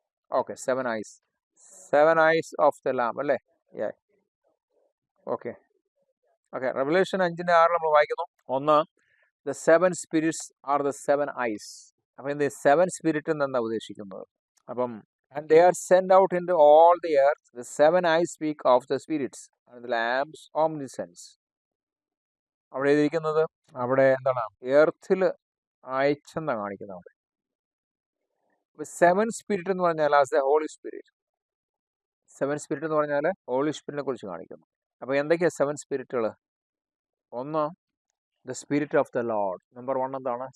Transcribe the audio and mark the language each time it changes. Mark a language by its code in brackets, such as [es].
[en] Okay, 7 eyes, 7 eyes of the lamb അല്ലേ? [ml] Okay okay. Revelation 5:6 നമ്മൾ വായിക്കുന്നു. [en] ഒന്ന്, the 7 spirits are the 7 eyes. [ml] അപ്പം എന്ത് 7 സ്പിരിറ്റ് എന്നാണ് ഉദ്ദേശിക്കുന്നത്? [en] അപ്പം and they are sent out into all the earth. The 7 eyes speak of the spirits and the lamb's omniscience. [ml] അവിടെ എഴുതിയിരിക്കുന്നത്, അവിടെ എന്താണ് എർത്തിൽ അയച്ചെന്നാണ് കാണിക്കുന്നത്. അവിടെ 7 സ്പിരിറ്റ് എന്ന് പറഞ്ഞാൽ [en] As a Holy Spirit. [ml] 7 spirit എന്ന് പറഞ്ഞാൽ ഹോളി സ്പിരിറ്റിനെ കുറിച്ച് കാണിക്കുന്നു. അപ്പോൾ എന്തൊക്കെയാണ് 7 സ്പിരിറ്റുകൾ? ഒന്ന്, [en] The spirit of the Lord. [ml] Number 1 എന്താണ്?